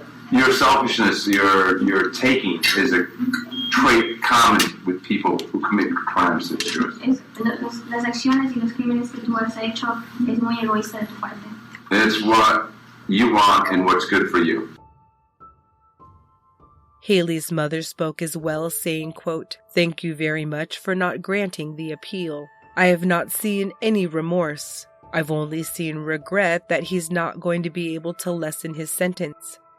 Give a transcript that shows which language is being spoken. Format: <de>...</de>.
<en>Your selfishness, your taking, is a trait common with people who commit crimes such as yours.</en> <es>las acciones y los crímenes que tú has hecho es muy egoísta de tu parte.</es> <en>It's what you want and what's good for you. Haley's mother spoke as well, saying, quote, "Thank you very much for not granting the appeal. I have not seen any remorse. I've only seen regret that he's not going to be able to lessen his sentence.</en>